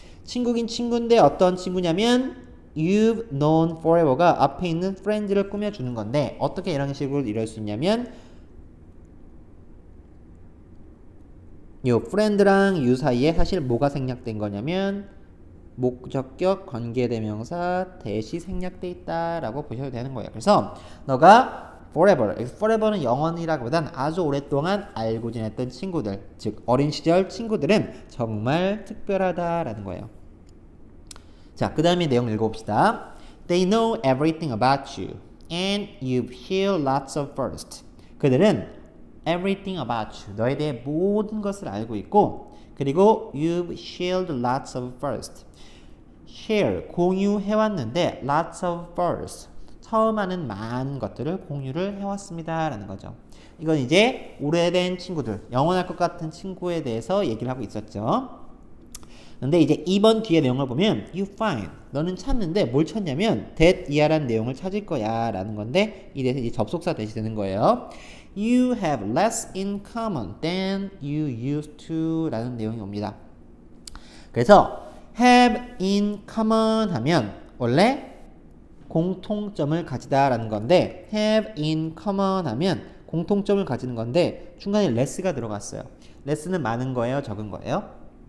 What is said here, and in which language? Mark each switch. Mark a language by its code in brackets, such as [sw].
[ko] 친구긴 친구인데 어떤 친구냐면 [en] you've known forever [ko] 가 앞에 있는 friends를 꾸며주는 건데 어떻게 이런 식으로 이럴 수 있냐면 이 friend랑 you 사이에 사실 뭐가 생략된 거냐면 목적격 관계대명사 대시 생략돼 있다라고 보셔도 되는 거예요. 그래서 너가 forever는 영원이라기보단 아주 오랫동안 알고 지냈던 친구들, 즉 어린 시절 친구들은 정말 특별하다라는 거예요. 자, 그 다음에 내용 읽어봅시다. [en] They know everything about you and you've heard lots of first. [ko] 그들은 [en] everything about you, [ko] 너에 대해 모든 것을 알고 있고 그리고 [en] you've shared lots of first. [ko] share, 공유해왔는데 lots of first, 처음 하는 많은 것들을 공유를 해왔습니다 라는 거죠. 이건 이제 오래된 친구들, 영원할 것 같은 친구에 대해서 얘기를 하고 있었죠. 근데 이제 2번 뒤에 내용을 보면 [en] you find, [ko] 너는 찾는데 뭘 찾냐면 that 이하라는 내용을 찾을 거야 라는 건데 이 대해서 이제 접속사 대시 되는 거예요. [en] You have less in common than you used to [ko] 라는 내용이 옵니다. 그래서 have in common 하면 원래 공통점을 가지다 라는 건데 have in common 하면 공통점을 가지는 건데 중간에 less가 들어갔어요. less는 많은 거예요? 적은 거예요?